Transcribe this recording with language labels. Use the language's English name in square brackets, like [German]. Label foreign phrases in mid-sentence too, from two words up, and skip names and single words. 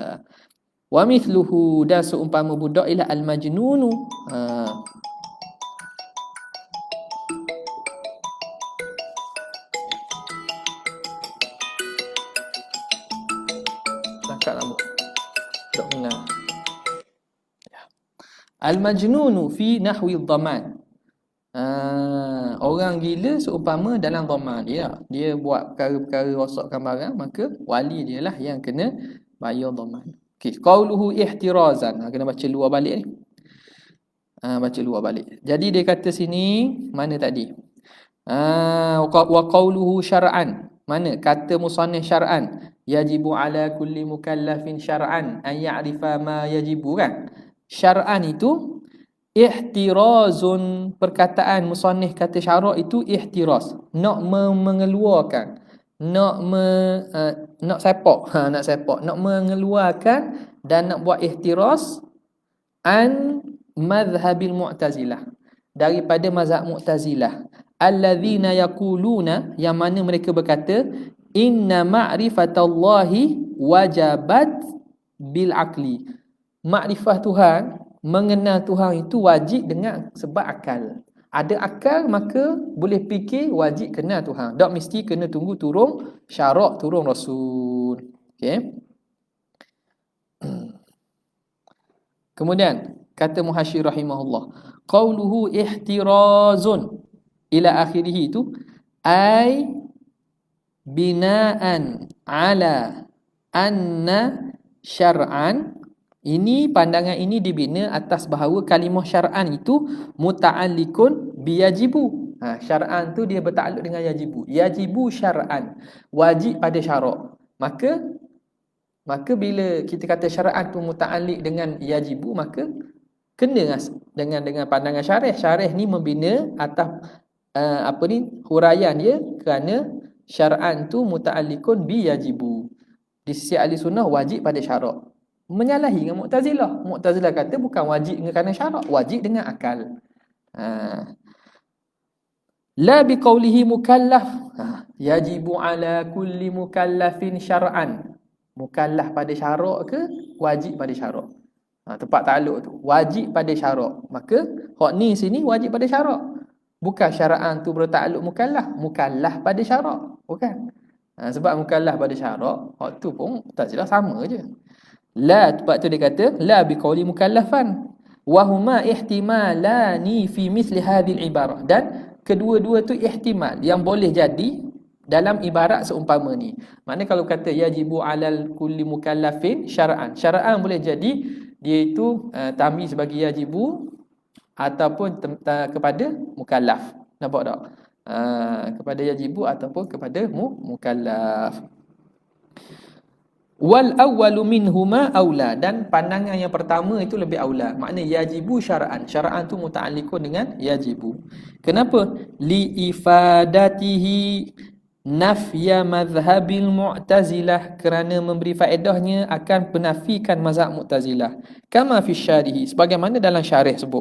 [Arabic] ومثله, [Malay] dan seumpama budak ialah al-majnunu. Cakap lama tak kenal. [Arabic] المجنون في نحو ضمان. [Malay] Orang gila seumpama dalam dhaman. Dia buat perkara-perkara rosakkan barang, maka wali dia lah yang kena bayar dhaman. [Arabic] Okey, قوله احترازا. [Malay] Kena baca luar balik ni. Baca luar balik. Jadi dia kata sini, mana tadi? [Arabic] وقوله شرعا. [Malay] Mana kata [Arabic] musannif syar'an? يجب على كل مكلف شرعا أن يعرف ما يجب, kan? [Malay] Syar'an itu ihtirazun. Perkataan musannif kata syarak itu ihtiraz, nak mengeluarkan, nak sepak, nak mengeluarkan dan nak buat ihtiraz [Arabic] عن مذهب المعتزلة, [Malay] daripada mazhab mu'tazilah. [Arabic] الذين يقولون, [Malay] yang mana mereka berkata, [Arabic] إن معرفة الله وجبت بالعقل. [Malay] Makrifah Tuhan, mengenal Tuhan itu wajib dengan sebab akal. Ada akal maka boleh fikir, wajib kenal Tuhan. Tak mesti kena tunggu turun syarak, turun rasul. Okey. Kemudian kata Muhasyir rahimahullah, [Arabic] قوله احتراز إلى آخره أي بناء على أن شرعا. [Malay] Ini pandangan ini dibina atas bahawa kalimah syar'an itu [Arabic] متعلق بيجب. [Malay] Syar'an tu dia bertakluk dengan yajibu. [Arabic] يجب شرعا, [Malay] wajib pada syarak. Maka bila kita kata syar'an tu muta'alliq dengan yajibu, maka kena dengan pandangan syarih. Syarih ni membina atas huraian dia, kerana syar'an tu [Arabic] متعلق بيجب. [Malay] Di sisi ahli sunnah wajib pada syarak. Menyalahi dengan Mu'tazilah. Mu'tazilah kata bukan wajib kerana syarak, wajib dengan akal. [Arabic] لا بقوله مكلف. يجب على كل مكلف شرعا. [Malay] Mukallaf pada syarak ke wajib pada syarak? Tempat takluk tu wajib pada syarak. Maka hak ni sini wajib pada syarak. Bukan syara'an tu bertakluk mukallaf pada syarak. Bukan. Sebab mukallaf pada syarak, hak tu pun Mu'tazilah sama je. La, sebab tu dia kata [Arabic] لا بقول مكلفا وهما احتمالان في مثل هذه العبارة, [Malay] dan kedua-dua tu ihtimal yang boleh jadi dalam ibarat seumpama ni. Maknanya kalau kata [Arabic] يجب على كل مكلف شرعا [Malay] boleh jadi dia itu tamyiz bagi yajibu ataupun kepada mukallaf. Nampak tak? Kepada yajibu ataupun kepada mukallaf. [Arabic] والأول منهما أولى, [Malay] dan pandangan yang pertama itu lebih aula. Maknanya [Arabic] يجب شرعا. [Malay] Syara'an tu muta'alliqun dengan yajibu. Kenapa? [Arabic] لإفادته نفي مذهب المعتزلة, [Malay] kerana memberi faedahnya akan penafikan mazhab Mu'tazilah. [Arabic] كما في شرحه, [Malay] sebagaimana dalam syarih sebut.